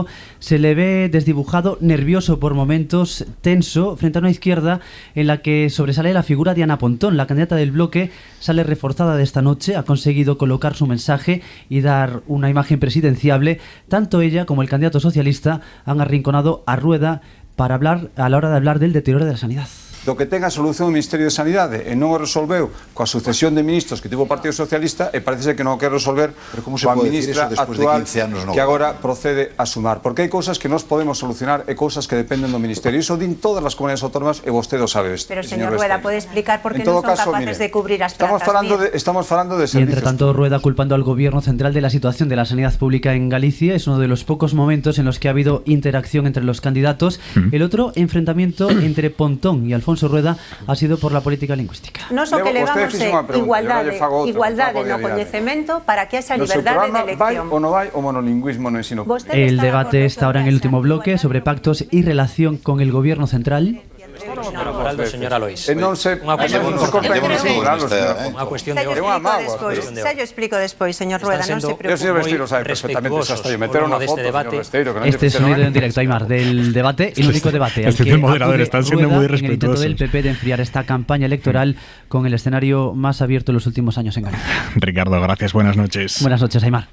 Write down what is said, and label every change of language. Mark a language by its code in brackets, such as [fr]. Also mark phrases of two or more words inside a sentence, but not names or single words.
[es] Se le ve desdibujado, nervioso por momentos, tenso, frente a una izquierda en la que sobresale la figura de Ana Pontón. La candidata del bloque sale reforzada de esta noche, ha conseguido colocar su mensaje y dar una imagen presidenciable. Tanto ella como el candidato socialista han arrinconado a Rueda para hablar a la hora de hablar del deterioro de la sanidad. [gl] Do que ten a solución o Ministerio de Sanidade e non o resolveu coa sucesión de ministros que tivo o Partido Socialista, e parece que non o quer resolver coa ministra actual que agora procede a sumar. Porque hai cousas que nós podemos solucionar e cousas que dependen do Ministerio. Iso din todas as comunidades autónomas e vostede o sabe. [es] Pero, señor Rueda, ¿puede explicar por qué no son capaces de cubrir as plazas? [gl] Estamos falando de servicios. [es] Y entre tanto, Rueda culpando al Gobierno central de la situación de la sanidad pública en Galicia. Es uno de los pocos momentos en los que ha habido interacción entre los candidatos. El otro enfrentamiento entre Pontón y Alfonso Rueda ha sido por la política lingüística. [gl] No so que levamos igualdade no coñecemento para que esa liberdade de elección. Vai ou non vai o monolingüismo no ensino? [es] El debate está ahora en el último bloque sobre pactos y relación con el Gobierno central. [gl] Do señor Alois. Xa yo explico despois, señor Rueda, non se preocupe. [es] Este es sonido en directo, Aymar, del debate, el único debate al que moderador, están siendo muy respetuosos. En el intento del PP de enfriar esta campaña electoral con el escenario más abierto en los últimos años en Galicia. Ricardo, gracias, buenas noches. Buenas noches, Aymar.